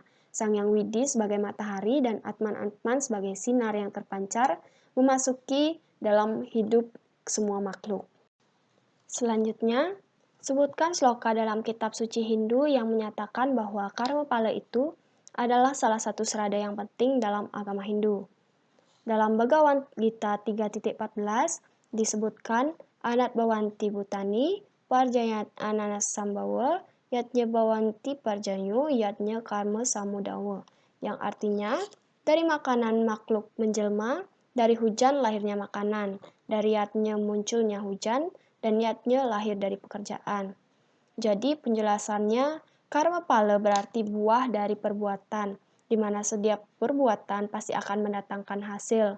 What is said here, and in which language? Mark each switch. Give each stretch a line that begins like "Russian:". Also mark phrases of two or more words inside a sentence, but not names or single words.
Indonesian: Sang Yang Widi sebagai matahari dan Atman-Atman sebagai sinar yang terpancar, memasuki dalam hidup semua makhluk. Selanjutnya, sebutkan sloka dalam kitab suci Hindu yang menyatakan bahwa karma pala itu adalah salah satu serada yang penting dalam agama Hindu. Dalam Bhagavad Gita 3.14 disebutkan
Sanskrit: अन्नाद् भवन्ति भूतानि पर्जन्याद् अन्न सम्भवः यज्ञाद् भवति पर्जन्यो यज्ञः कर्म समुद्भवः,
Indonesian: yang artinya dari makanan makhluk menjelma, dari hujan lahirnya makanan, dari yatnya munculnya hujan, dan yatnya lahir dari pekerjaan. Jadi penjelasannya, karma pala berarti buah dari perbuatan, di mana setiap perbuatan pasti akan mendatangkan hasil.